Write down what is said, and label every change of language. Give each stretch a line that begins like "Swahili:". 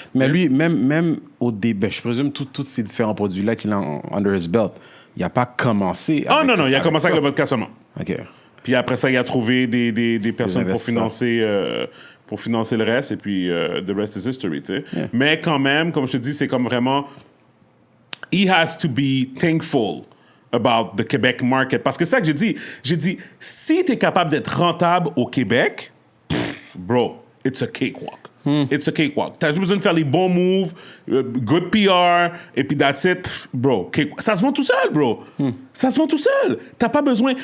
French: Mais lui, même au début, je présume tous ces différents produits-là qu'il a
English: under his belt,
French: il n'a pas commencé. Non, il a commencé avec le vodka seulement. OK. Puis après ça, il a trouvé des personnes pour financer le reste, et puis
English: the rest is history,
French: tu sais.
English: Yeah.
French: Mais quand même, comme je te dis, c'est comme vraiment...
English: He has to be thankful about the Quebec market.
French: Parce que c'est ça que j'ai dit, si tu es capable d'être rentable au Québec, bro,
English: it's a cakewalk. It's a cakewalk.
French: T'as juste besoin de faire les bons moves,
English: good PR,
French: et puis
English: that's it.
French: Bro, cakewalk. Ça se vend tout seul, bro. Ça se vend tout seul. T'as pas besoin...